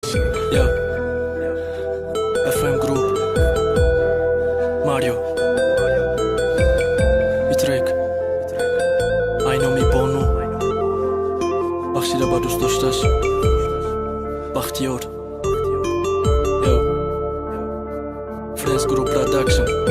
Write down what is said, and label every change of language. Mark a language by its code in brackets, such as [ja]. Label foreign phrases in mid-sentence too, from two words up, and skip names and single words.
[ru] Я. F M Group. Марио. И трек. [tg] Айноми Бону. Бахшида ба дӯстдошташ. Бахтиёр. Я. Friends Group Production.